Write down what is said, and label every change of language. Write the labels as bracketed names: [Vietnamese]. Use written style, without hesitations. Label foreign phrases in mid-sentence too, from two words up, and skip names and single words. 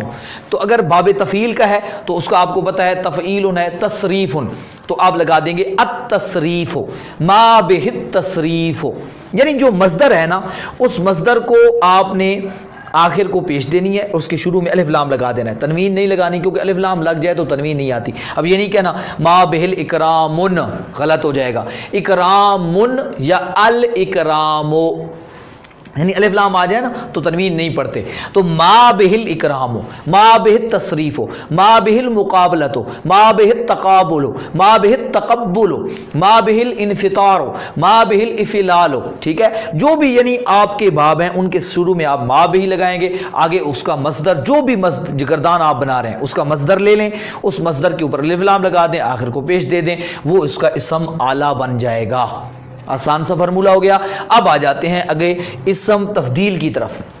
[Urdu] تو اگر باب تفعیل کا ہے تو اس کا آپ کو پتہ ہے تفعیل ہے، تصریف، تو آپ لگا دیں گے التصریف، [Arabic] ما بہ التصریف، [Urdu] یعنی جو مصدر ہے نا اس مصدر کو آپ نے آخر کو پیش دینی ہے، اس کے شروع میں الف لام لگا دینا ہے، تنوین نہیں لگانی کیونکہ الف لام لگ جائے تو تنوین نہیں آتی۔ اب یہ نہیں کہنا [Arabic] ما بہل اکرامن، [Urdu] غلط ہو جائے گا، اکرامن یا الاکرامو، یعنی الف لام آ جائے نا تو تنوین نہیں پڑھتے۔ [Arabic] تو ما بہل اکرامو، ما بہل تصریفو، ما بہل مقابلتو، ما بہل تقابلو، ما بہل تقبلو، ما بہل انفطارو، ما بہل افلالو، [Urdu] ٹھیک ہے، جو بھی یعنی آپ کے باب ہیں ان کے شروع میں آپ ما بہی لگائیں گے، آگے اس کا مصدر، جو بھی گردان آپ بنا رہے ہیں اس کا مصدر لے لیں، اس مصدر کے اوپر الف لام لگا دیں، آخر کو پیش دے دیں، وہ اس کا اسم اعلیٰ بن جائے گا۔ آسان سا فارمولہ ہو گیا۔ اب آ جاتے ہیں آگے اسم تفضیل کی طرف۔